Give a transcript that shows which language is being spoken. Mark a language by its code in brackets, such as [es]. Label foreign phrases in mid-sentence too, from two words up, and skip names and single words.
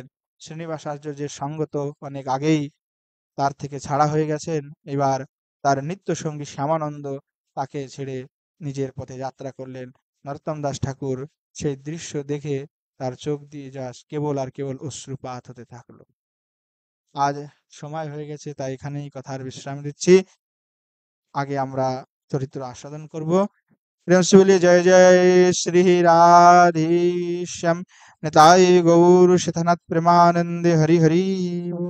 [bn] শ্রীনিবাসাচার্যের সঙ্গ তো অনেক আগেই তার থেকে ছাড়া হয়ে গেছেন, এবার তার নিত্য সঙ্গী শ্যামানন্দ তাকে ছেড়ে নিজের পথে যাত্রা করলেন। নরোত্তম দাস ঠাকুর সেই দৃশ্য দেখে তার চোখ দিয়ে যা কেবল আর কেবল অশ্রুপাত হতে থাকলো। আজ সময় হয়ে গেছে, তাই এখানেই কথার বিশ্রাম দিচ্ছি। আগে আমরা চরিত্র আস্বাদন করব। [hi] প্রেম से बोलिए जय जय श्री राधेश्याम निताय गौर शितनाथ प्रेमानंदे हरि हरि।